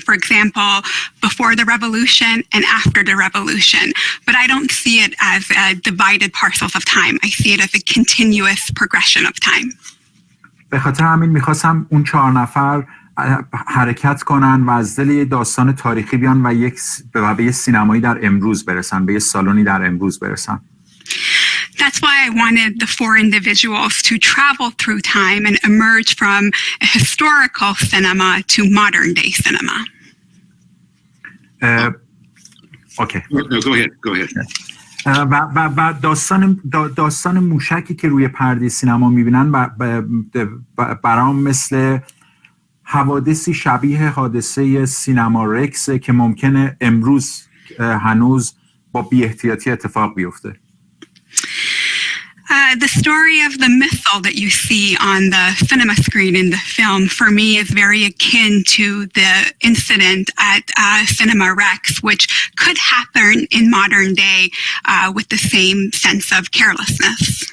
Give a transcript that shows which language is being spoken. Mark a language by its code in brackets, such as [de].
[en] For example, before the revolution and after the revolution. But I don't see it as divided parcels of time. I see it as a continuous progression of time. [fa] به خاطر همین میخواستم اون 4 نفر حرکت کنن و از دل یه داستان تاریخی بیان و به یه سینمایی در امروز برسن، به یه سالنی در امروز برسن. [en] That's why I wanted the four individuals to travel through time and emerge from a historical cinema to modern day cinema. Okay. No, go ahead. [fa] و داستان موشکی که روی پرده سینما میبینن برام مثل حوادثی شبیه حادثه سینما رکسه که ممکنه امروز هنوز با بی احتیاطی اتفاق بیفته. [en] The story of the missile that you see on the cinema screen in the film, for me, is very akin to the incident at Cinema Rex, which could happen in modern day with the same sense of carelessness.